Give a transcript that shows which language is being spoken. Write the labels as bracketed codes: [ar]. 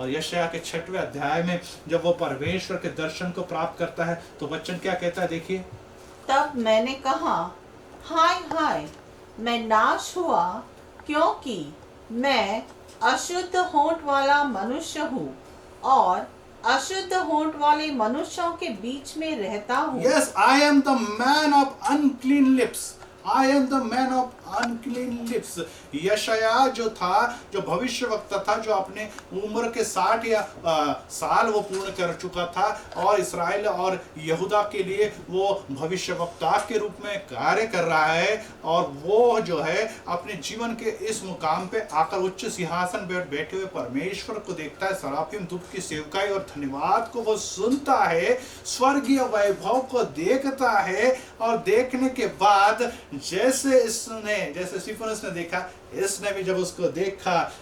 [hi] और यशायाह के 6वें अध्याय में जब वो परमेश्वर के दर्शन को प्राप्त करता है तो वचन क्या कहता है, देखिए। तब मैंने कहा, हाय हाय, मैं नाश हुआ, क्योंकि मैं अशुद्ध होंठ वाला मनुष्य हूँ, और अशुद्ध होंठ वाले मनुष्यों के बीच में रहता हूँ। [en] Yes, I am the man of unclean lips. I am the man of unclean lips. [hi] यशाया जो था, जो भविष्य वक्ता था, जो अपने उम्र के 60 या साल वो पूर्ण कर चुका था और इस्राएल और यहूदा के लिए वो भविष्य वक्ता के रूप में कार्य कर रहा है, और वो जो है अपने जीवन के इस मुकाम पे आकर उच्च सिंहासन पर बैठे हुए परमेश्वर को देखता है, सराफिम धूप की सेवकाई और धन्यवाद को वो सुनता है, स्वर्गीय वैभव को देखता है, और देखने के बाद जैसे स्टीफनस ने देखा, इसने भी जब उसको देखा